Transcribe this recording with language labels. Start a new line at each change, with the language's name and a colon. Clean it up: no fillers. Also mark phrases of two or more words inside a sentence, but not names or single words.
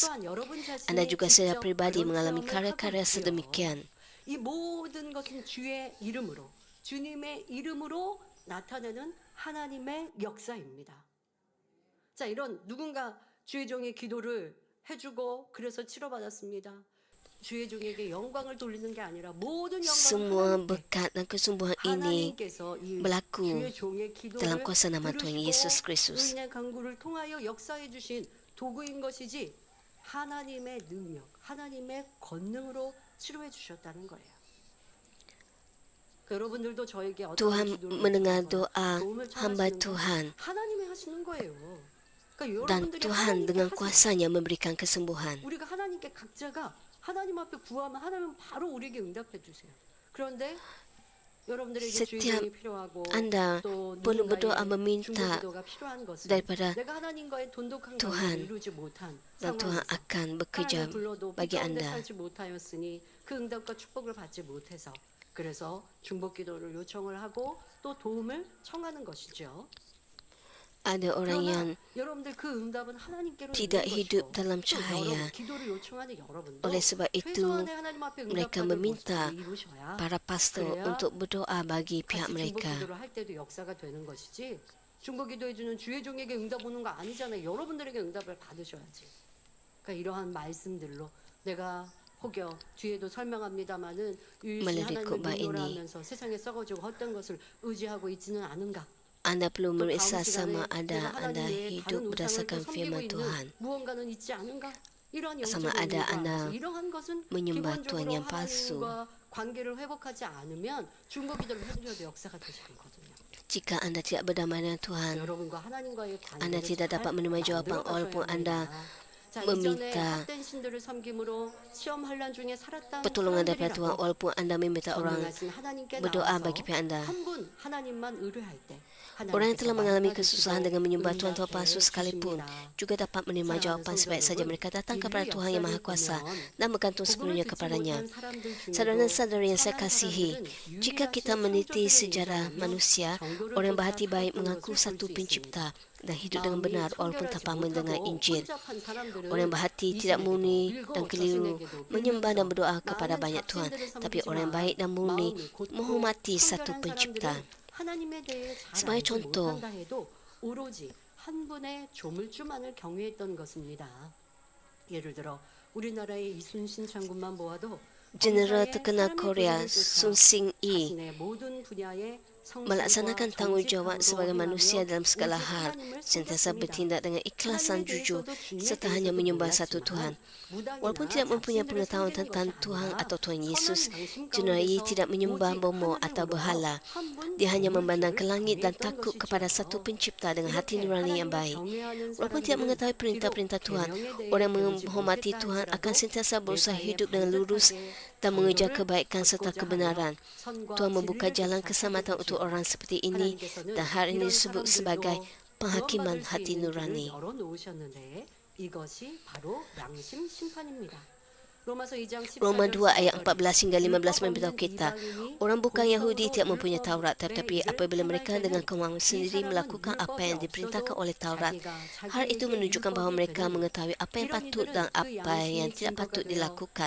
Korean: 또한 여러분
Malay: Anda
Korean: 자신이
Malay: juga secara
Korean: 직접
Malay: pribadi
Korean: 그런
Malay: mengalami
Korean: 체험을
Malay: karya-karya
Korean: 하고 있지요.
Malay: sedemikian.
Korean: 이 모든 것은 주의 이름으로 주님의 이름으로 나타내는 하나님의 역사입니다. 자, 이런 누군가 주의 종의 기도를 해주고 그래서 치료받았습니다. 주의 종에게 영광을 돌리는 게 아니라 모든
Malay: Semua
Korean: 영광을
Malay: berkat dan kesembuhan ini
Korean: 하나님께서 이
Malay: berlaku
Korean: 주의 종의 기도를
Malay: dalam kuasa nama Tuhan Yesus Kristus.
Korean: 의인의 강구를 통하여 역사해 주신 도구인 것이지 하나님의 능력, 하나님의 권능으로 치료해 주셨다는 거예요. 여러분들도 저에게 어떤
Malay: Tuhan
Korean: 기도를
Malay: mendengar
Korean: 해주거나
Malay: doa
Korean: 도움을
Malay: hamba
Korean: 청하시는 건
Malay: Tuhan
Korean: 하나님이 하시는 거예요. 그러니까
Malay: dan
Korean: 여러분들이
Malay: Tuhan
Korean: 하나님께
Malay: dengan
Korean: 하세요.
Malay: kuasanya memberikan kesembuhan.
Korean: 우리가 하나님께 각자가 하나님 앞에 구하면 하나님은 바로 우리에게 응답해 주세요. 그런데 여러분들에게 주의
Malay: Setiap
Korean: 종이 필요하고
Malay: Anda
Korean: 또
Malay: perlu berdoa
Korean: 누군가의
Malay: meminta
Korean: 중보기도가 필요한 것은
Malay: daripada
Korean: 내가 하나님과의 돈독한
Malay: Tuhan,
Korean: 관계를 이루지 못한
Malay: dan Tuhan
Korean: 상황에서
Malay: akan bekerja
Korean: 하나님을 불러도
Malay: bagi
Korean: 그 가운데
Malay: anda.
Korean: 살지 못하였으니 그 응답과 축복을 받지 못해서 그래서 중보 기도를 요청을 하고 또 도움을 청하는 것이죠.
Malay: Ada orang yang
Korean: 그러나 여러분들 그 응답은 하나님께로
Malay: tidak
Korean: 있는
Malay: hidup
Korean: 것이고
Malay: dalam
Korean: 또
Malay: cahaya.
Korean: 기도를 요청하는 여러분도
Malay: Oleh sebab itu,
Korean: 최소한의 하나님 앞에
Malay: mereka
Korean: 응답받을
Malay: meminta
Korean: 모습을 이루셔야
Malay: para pastor
Korean: 그래야
Malay: untuk berdoa bagi pihak
Korean: 같이 중보
Malay: mereka.
Korean: 기도를 할 때도 역사가 되는 것이지 중보 기도해 주는 주의 종에게 응답 오는 거 아니잖아요. 여러분들에게 응답을 받으셔야지. 그러니까 이러한 말씀들로 내가 혹여 뒤에도 설명합니다마는 유일신
Malay: Melalui
Korean: 하나님을
Malay: khotbah
Korean: 믿노라
Malay: ini,
Korean: 하면서 세상에 썩어지고 헛된 것을 의지하고 있지는 않은가?
Malay: Anda perlu
Korean: 또 다음
Malay: meriksa
Korean: 시간에
Malay: sama
Korean: 내가
Malay: ada
Korean: 하나님
Malay: anda
Korean: 외에
Malay: hidup
Korean: 다른 우상을 또
Malay: berdasarkan
Korean: 섬기고
Malay: firman
Korean: 있는
Malay: Tuhan.
Korean: 무언가는 있지 않은가? 이러한
Malay: Sama
Korean: 영적인
Malay: ada
Korean: 의무가
Malay: anda
Korean: 이러한 것은
Malay: menyembah Tuhan
Korean: 기본적으로
Malay: yang palsu.
Korean: 하나님과 관계를 회복하지 않으면 중보 기도를 해드려도 역사가 되지 않거든요.
Malay: Jika anda tidak berdamai dengan Tuhan,
Korean: 여러분과 하나님과의
Malay: anda
Korean: 관계를
Malay: tidak dapat menerima jawapan walaupun anda
Korean: 자,
Malay: meminta
Korean: 이전에 헛된 신들을 섬김으로 시험 환란 중에 살았던
Malay: pertolongan daripada Tuhan
Korean: 사람들이라도
Malay: walaupun anda meminta orang
Korean: 전능하신 하나님께
Malay: berdoa
Korean: 나와서
Malay: bagi pihak anda.
Korean: 한 분 하나님만 의뢰할 때
Malay: Orang yang telah mengalami
Korean: 하나님께서
Malay: kesusahan dengan menyembah
Korean: 응답해
Malay: Tuhan palsu sekalipun
Korean: 주십니다.
Malay: juga dapat menerima jawapan sebaik saja mereka datang kepada Tuhan yang Maha Kuasa dan bergantung sepenuhnya kepadanya. Saudara-saudari yang saya kasihi, jika kita meneliti sejarah manusia, orang yang berhati baik mengaku satu pencipta dan hidup dengan benar walaupun tanpa mendengar Injil. Orang yang berhati tidak murni dan keliru menyembah dan berdoa kepada banyak Tuhan, tapi orang yang baik dan murni menghormati satu pencipta. sebagai contoh,
Korean: 오로지 한 분의 조물주만을 경외했던 것입니다. 예를 들어 우리나라의 이순신 장군만 보아도
Malay: Jeneral terkenal Korea Sun Sing-yi
Korean: 자신의 모든 분야의
Malay: melaksanakan tanggungjawab sebagai manusia dalam segala hal, sentiasa bertindak dengan ikhlas dan jujur, serta hanya menyembah satu Tuhan. Walaupun tidak mempunyai pengetahuan tentang Tuhan atau Tuhan Yesus, Jeneral Yi tidak menyembah bomo atau berhala. Dia hanya memandang ke langit dan takut kepada satu pencipta dengan hati nurani yang baik. Walaupun tidak mengetahui perintah-perintah Tuhan, orang yang menghormati Tuhan akan sentiasa berusaha hidup dengan lurus dan mengejar kebaikan serta kebenaran. Tuhan membuka jalan keselamatan untuk orang seperti ini dan hal ini disebut sebagai penghakiman hati nurani.
Korean: 이것이 바로 양심 심판입니다.
Malay: Roma 2 ayat 14 hingga 15 memberitahu kita, orang bukan Yahudi tidak mempunyai Taurat, tetapi apabila mereka dengan kemauan sendiri melakukan apa yang diperintahkan oleh Taurat, hal itu menunjukkan bahawa mereka mengetahui apa yang patut dan apa yang tidak patut dilakukan.